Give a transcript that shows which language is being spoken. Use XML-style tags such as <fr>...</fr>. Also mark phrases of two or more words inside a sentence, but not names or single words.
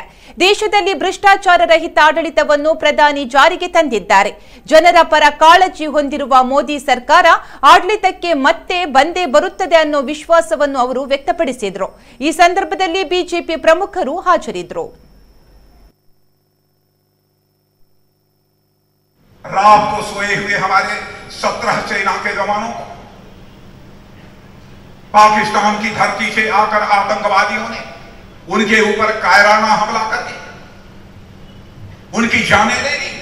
<kn>ದೇಶದಲ್ಲಿ ಭ್ರಷ್ಟಾಚಾರ ರಹಿತ ಆಡಳಿತವನ್ನು ಪ್ರಧಾನಿ ಜಾರಿಗೆ ತಂದಿದ್ದಾರೆ. ಜನರ ಪರ ಕಾಳಜಿ ಹೊಂದಿರುವ ಮೋದಿ ಸರ್ಕಾರ ಆಡಳಿತಕ್ಕೆ ಮತ್ತೆ ಬಂದೇ ಬರುತ್ತದೆ ಅನ್ನೋ ವಿಶ್ವಾಸವನ್ನು ಅವರು ವ್ಯಕ್ತಪಡಿಸಿದರು. ಈ ಸಂದರ್ಭದಲ್ಲಿ ಬಿಜೆಪಿ ಪ್ರಮುಖರು ಹಾಜರಿದ್ದರು.</kn> <hi>रात को सोए हुए हमारे 17 सेना के जवानों को पाकिस्तान की धरती से आकर आतंकवादियों ने उनके ऊपर कायराना हमला करके उनकी जानें ले ली।</hi>